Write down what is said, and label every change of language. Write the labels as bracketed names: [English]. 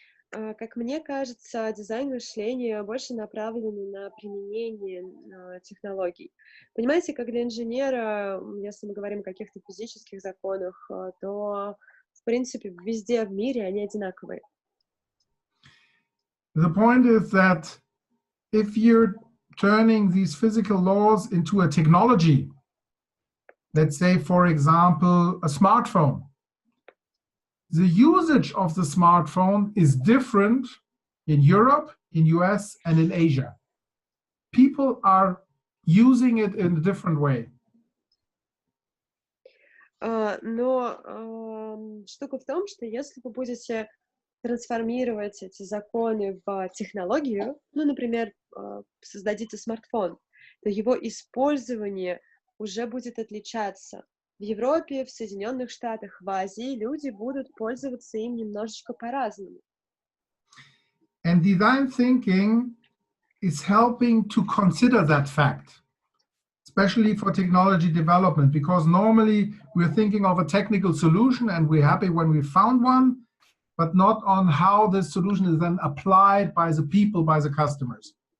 [Russian] Как мне кажется, дизайн мышления больше направлен на применение технологий. Понимаете, как для инженера, если мы говорим о каких-то физических законах, то, в принципе, везде в мире они одинаковые. [English] The point is that if you're turning these physical laws into a technology, let's say, for example, a smartphone, the usage of the smartphone is different in Europe, in US, and in Asia. People are using it in a different way. [Russian] Но штука в том, что если вы будете трансформировать эти законы в технологию, например, создадите смартфон, то его использование уже будет отличаться. В Европе, в Соединенных Штатах, в Азии люди будут пользоваться им немножечко по-разному. [English] And design thinking is helping to consider that fact, especially for technology development, because normally we're thinking of a technical solution and we're happy when we found one, but not on how the solution is then applied by the people, by the customers.